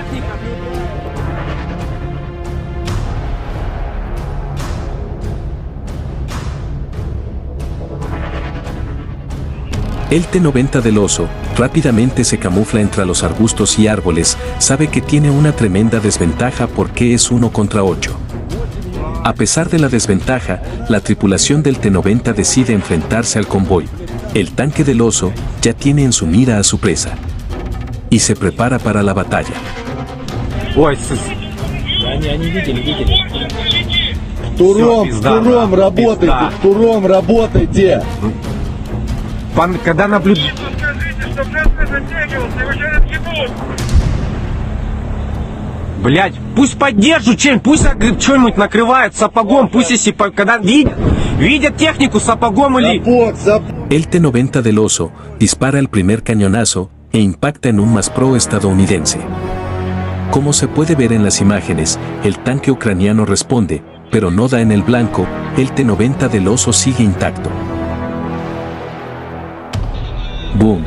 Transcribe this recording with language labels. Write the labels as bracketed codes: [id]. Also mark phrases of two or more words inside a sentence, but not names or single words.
[es] El T-90 del Oso rápidamente se camufla entre los arbustos y árboles, sabe que tiene una tremenda desventaja porque es 1 contra 8. A pesar de la desventaja, la tripulación del T-90 decide enfrentarse al convoy. El tanque del Oso ya tiene en su mira a su presa y se prepara para la batalla. [ru] Туром работайте, когда наблюдаете. Блять, пусть поддержат чем-нибудь, пусть что-нибудь накрывают сапогом, пусть если когда видят технику сапогом или... [es] El T-90 del Oso dispara el primer cañonazo e impacta en un MASPRO estadounidense. Como se puede ver en las imágenes, el tanque ucraniano responde, pero no da en el blanco, el T-90 del Oso sigue intacto. ¡Boom!